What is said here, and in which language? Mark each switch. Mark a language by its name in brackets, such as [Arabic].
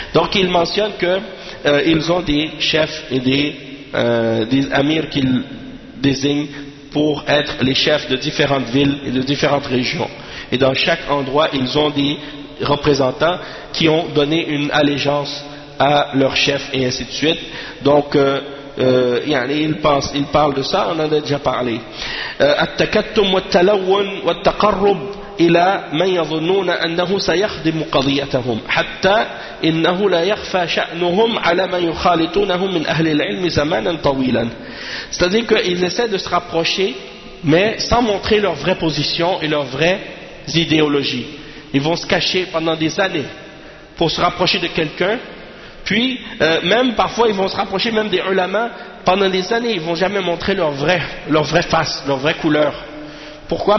[French] Donc il mentionne que ils ont des chefs et des amirs qu'ils désignent pour être les chefs de différentes villes et de différentes régions. Et dans chaque endroit, ils ont des représentants qui ont donné une allégeance à leur chef et ainsi de suite. Donc il parle de ça, on en a déjà parlé. [Arabic] التكتم والتلون والتقرب إلى من يظنون أنه سيخدم قضيتهم حتى إنه لا يخفى شأنهم على من يخالطونهم من أهل العلم زمانا طويلا. [French] C'est-à-dire qu'ils essaient de se rapprocher, mais sans montrer leur vraie position et leurs vraies idéologies. Ils vont se cacher pendant des années pour se rapprocher de quelqu'un. Puis, même parfois, ils vont se rapprocher même des ulama pendant des années. Ils vont jamais montrer leur vraie face, leur vraie couleur. Pourquoi?